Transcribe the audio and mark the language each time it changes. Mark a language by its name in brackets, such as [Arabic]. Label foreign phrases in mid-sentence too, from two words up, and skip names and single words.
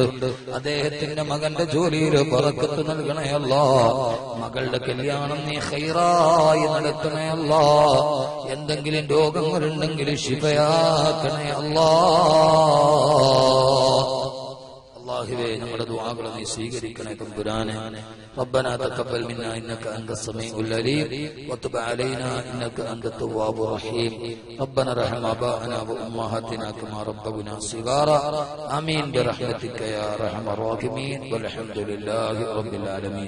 [Malayalam] അദ്ദേഹത്തിന്റെ മകന്റെ ജോലിയിൽ ബറക്കത്ത് നൽകണേ അല്ലാഹ്. മകളുടെ കല്യാണം നീ ഖൈറായി നടത്തണേ അല്ലാഹ്. എന്തെങ്കിലും രോഗങ്ങളുണ്ടെങ്കിൽ ശിഫയാക്കണേ അല്ലാഹ്. അല്ലാഹുവേ, നമ്മുടെ ദുആകളെ നീ സ്വീകരിക്കണേ തമ്പുരാനെ. [Arabic] ربنا تقبل منا انك انت السميع العليم وتب علينا انك انت التواب الرحيم. ربنا ارحم اباءنا وامهاتنا كما ربونا صغارا. امين برحمتك يا ارحم الراحمين. والحمد لله رب العالمين.